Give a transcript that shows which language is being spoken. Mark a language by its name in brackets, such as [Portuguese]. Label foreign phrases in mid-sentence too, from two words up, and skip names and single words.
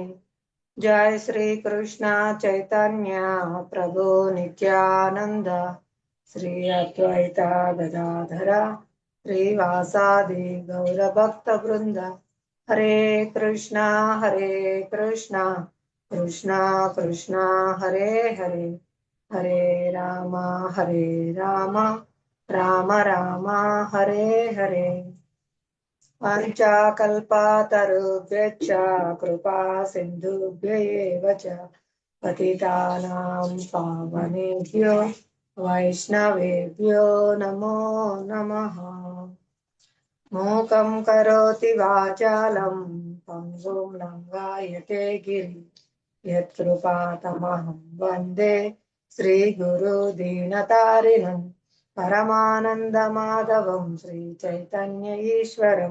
[Sanskrit] జయ శ్రీ కృష్ణ చైతన్య ప్రభు నిత్యానంద శ్రీ అద్వైత గదాధర శ్రీవాసాది గౌరభక్త బృంద. హరే కృష్ణ కృష్ణ కృష్ణ హరే హరే హరే రామ రామ రామ హరే హరే. పంచాకల్పతరుభ్యశ్చ కృపా సింధుభ్య ఏవ చ పతితానాం పావనేభ్యో వైష్ణవేభ్యో నమో నమః. మూకం కరోతి వాచాలం పంగుం లంఘాయతే గిరి యత్కృపాతమహం వందే శ్రీగురు దీనతారిణం పరమానందమాధవం శ్రీ చైతన్య ఈశ్వరం.